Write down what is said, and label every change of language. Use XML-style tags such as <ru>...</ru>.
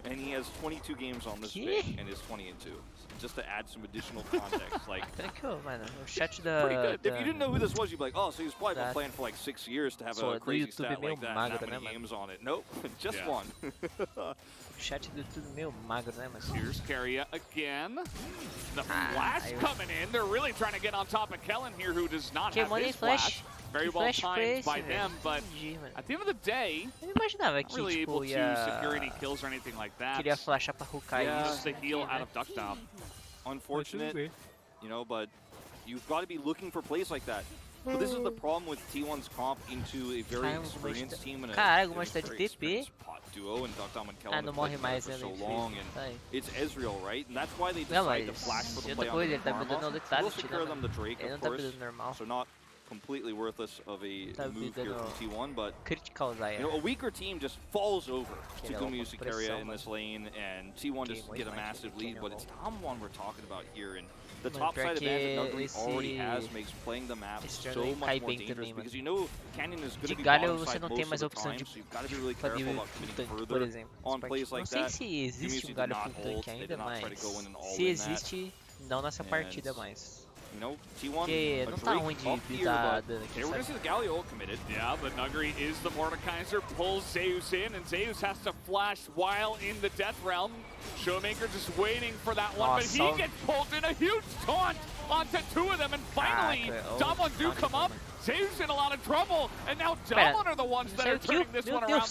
<en>and he has 22 games on this pick and is 20-2. Just to add some additional context, like</en> <pt>Tranquilo, mano. O chat da...</pt> <en>pretty good. If you didn't know who this was, you'd be like, oh, so he's probably been playing for like 6 years to have a crazy stat like that, and that many games on it. Nope, just one.</en> <pt>O chat do tudo meio magro, né, mas...</pt> <en>Here's Carrier again. The flash coming in. They're really trying to get on top of Kellen here, who does not have his flash. Very well timed by them, but at the end of the day,</en> <pt>eu imaginava que,</pt> <en>really able to secure any kills or anything like that.</en> <pt>Queria flashar pra Hukai.</pt> <en>Just the heal out of Duck Dom. Unfortunate, you know, but you've got to be looking for plays like that. But this is the problem with T1's comp into a very experienced team and a very experienced pot duo, and Duck Dom and Kellen have played together for so long, and it's Ezreal, right? And that's why they decided to flash for the play on the Karma. We'll secure them the Drake, of course, so not completely worthless of a move here from T1, but you know, a weaker team just falls over to Gumi Usikaria in this lane, and T1 just get a massive lead, but it's Damwon we're talking about here, and the top side advantage that Nuguri already has makes playing the map so much more dangerous, because you know Canyon is going to be bottom side most of the time, so you've got to be really careful about committing further on plays like that.</en> <pt>Não sei se existe galho full tank ainda, mas se existe, não nessa partida mais.</pt> <en>You know, T1,</en> <pt>que não tá ruim de dar dano aqui,</pt> <en>we're going to see the Galio ult committed. Yeah, but Nuguri is the Mordekaiser, pulls Zeus in, and Zeus has to flash while in the Death Realm. Showmaker just waiting for that one, but he gets pulled in a huge taunt onto two of them, and finally, Damwon do come up. Zeus in a lot of trouble, and now Damwon are the ones that are turning this one around.</en>